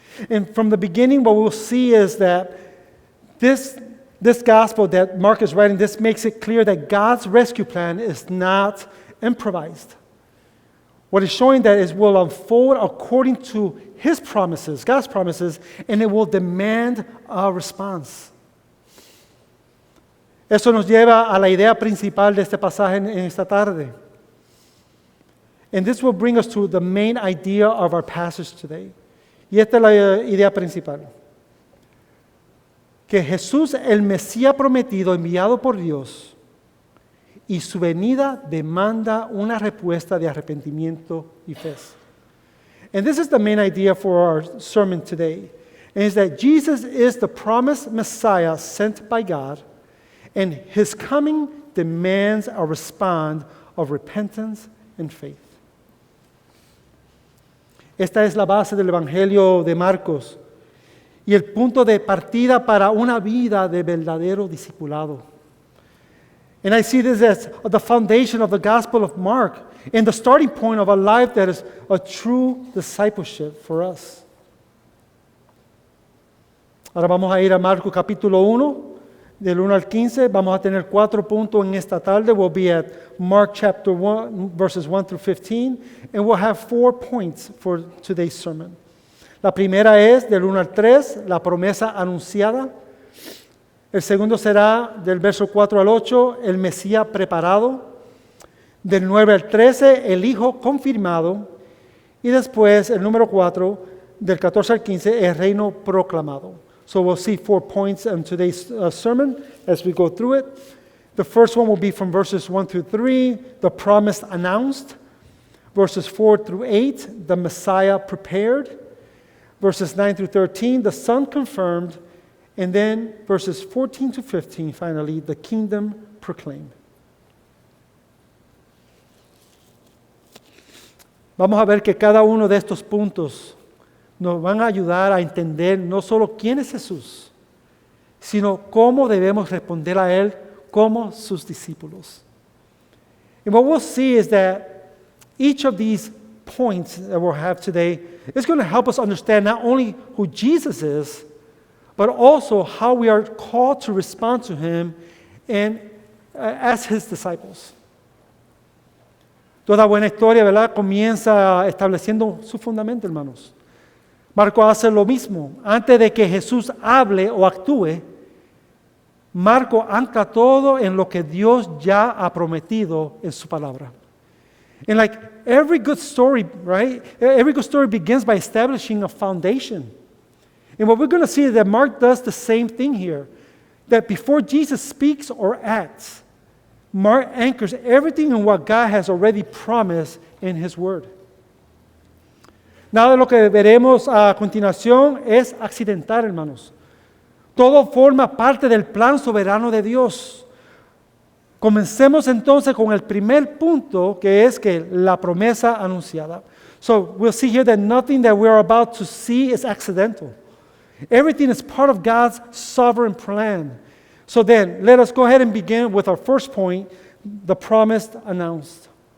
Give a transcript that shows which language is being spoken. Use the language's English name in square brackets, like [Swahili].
[English] And from the beginning, what we'll see is that this gospel that Mark is writing, this makes it clear that God's rescue plan is not improvised. What is showing that it will unfold according to His promises, God's promises, and it will demand a response. [Spanish] Eso nos lleva a la idea principal de este pasaje en esta tarde. [English] And this will bring us to the main idea of our passage today. [Spanish] Y esta es la idea principal. que Jesús, el Mesías prometido, enviado por Dios, y su venida demanda una respuesta de arrepentimiento y fe. [English] And this is the main idea for our sermon today, and is that Jesus is the promised Messiah sent by God, and his coming demands a response of repentance and faith. [Spanish] Esta es la base del Evangelio de Marcos y el punto de partida para una vida de verdadero discipulado. [English] And I see this as the foundation of the Gospel of Mark and the starting point of a life that is a true discipleship for us. [Spanish] Ahora vamos a ir a Marcos capítulo 1, del 1 al 15. Vamos a tener 4 puntos en esta tarde. [English] We'll be at Mark chapter 1, verses 1 through 15, and we'll have 4 points for today's sermon. [Spanish] La primera es del 1 al 3, la promesa anunciada. El segundo será del verso 4 al 8, el Mesías preparado. Del 9 al 13, el Hijo confirmado. Y después, el número 4, del 14 al 15, el reino proclamado. [English] So we'll see 4 points in today's sermon as we go through it. The first one will be from verses 1 through 3, the promise announced. Verses 4 through 8, the Messiah prepared. Verses 9 through 13, the Son confirmed. And then verses 14 to 15, finally, the kingdom proclaimed. [Spanish] Vamos a ver que cada uno de estos puntos nos van a ayudar a entender no solo quién es Jesús, sino cómo debemos responder a Él como sus discípulos. [English] And what we'll see is that each of these points that we'll have today is going to help us understand not only who Jesus is, but also how we are called to respond to Him and as His disciples. [Spanish] Toda buena historia, ¿verdad?, comienza estableciendo su fundamento, hermanos. Marcos hace lo mismo. Antes de que Jesús hable o actúe, Marcos ancla todo en lo que Dios ya ha prometido en su palabra. [English] And like every good story, right? Every good story begins by establishing a foundation. And what we're going to see is that Mark does the same thing here. That before Jesus speaks or acts, Mark anchors everything in what God has already promised in His Word. [Spanish] Nada de lo que veremos a continuación es accidental, hermanos. Todo forma parte del plan soberano de Dios. Comencemos entonces con el primer punto, que es que la promesa anunciada. [English] So we'll see here that nothing that we're about to see is accidental. Everything is part of God's sovereign plan. So then, let us go ahead and begin with our first point, the promise announced.